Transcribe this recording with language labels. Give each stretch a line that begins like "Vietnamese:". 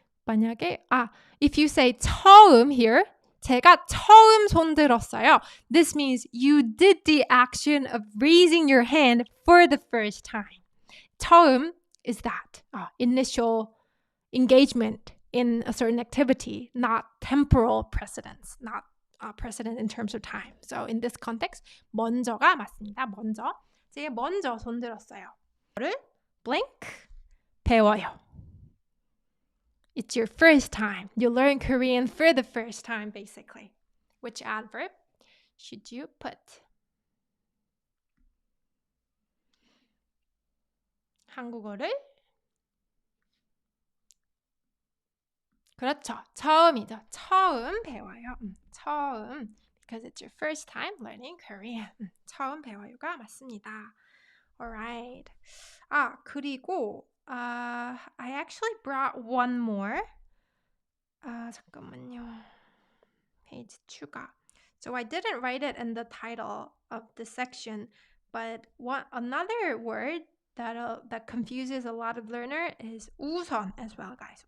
Korean: 만약에
English: if you say
Korean: 처음 here, 제가 처음 손 들었어요.
English: This means you did the action of raising your hand for the first time. 처음 is that initial engagement in a certain activity, not temporal precedence, not precedent in terms of time. So in this context,
Korean: 먼저가 맞습니다. 먼저. 제가 먼저 손 들었어요. blank 배워요.
English: It's your first time. You learn Korean for the first time, basically. Which adverb should you put?
Korean: 한국어를 그렇죠. 처음이죠. 처음 배워요. 처음.
English: Because it's your first time learning Korean.
Korean: 처음 배워요가 맞습니다.
English: Alright. 그리고 I actually brought one more.
Korean: 잠깐만요. 페이지 추가.
English: So I didn't write it in the title of the section, but another word that confuses a lot of learners is 우선 as well, guys.